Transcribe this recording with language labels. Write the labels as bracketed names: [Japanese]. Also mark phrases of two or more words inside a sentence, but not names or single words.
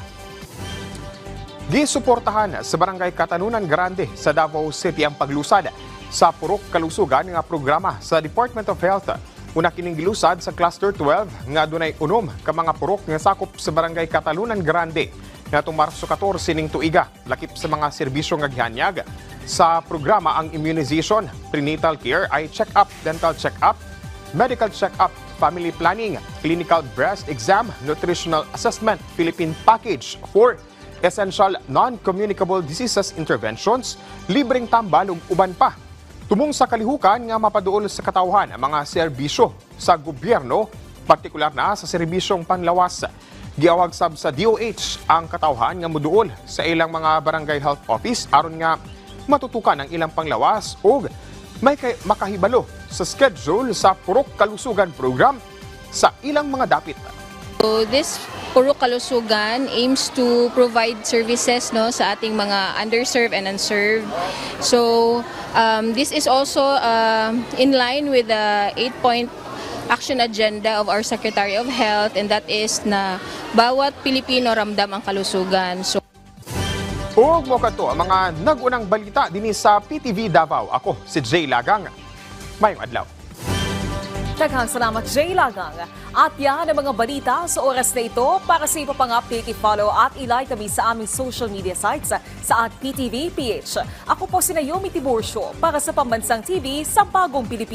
[Cebuano] Gisuportahan sa Barangay Katanunan Grande sa Davao City ang paglusad sa purok kalusugan nga programa sa Department of Health. Una kining gilusad sa Cluster 12 nga dunay unom ka mga purok nga sakop sa Barangay Katanunan Grande. Ngatong Marso 14 ning tuiga, lakip sa mga serbisyo nga gihanyag sa programa ang [English] immunization, prenatal care, eye check-up, dental check-up, medical check-up, family planning, clinical breast exam, nutritional assessment, Philippine package for essential non-communicable diseases interventions, [Cebuano] libreng tambal ug uban pa. Tumong sa kalihukan nga mapaduol sa katawhan ang mga serbisyo sa gobyerno, partikular na sa serbisyong panlawas. Giawag sab sa DOH ang katawhan nga moduol sa ilang mga barangay health office aron nga matutukan ang ilang panglawas ug may makahibalo sa schedule sa Purok Kalusugan program sa ilang mga dapit. [English] So this Purok Kalusugan aims to provide services [Filipino] sa ating mga [English] underserved and unserved. So this is also in line with the 8-point action agenda of our Secretary of Health, and that is [Filipino] na bawat Pilipino ramdam ang kalusugan. [English] So [Cebuano] ug mo kadto ang mga nag-unang balita dinhi sa PTV Davao. Ako si Jay Lagang. Mayong adlaw. Daghang salamat, Jay Lagang. [Filipino] At yan ang mga balita sa oras na ito. Para sa iba pang update, i-follow at i-like kami sa aming social media sites sa @PTV PH. Ako po si Naomi Tiburcio para sa Pambansang TV sa Bagong Pilipinas.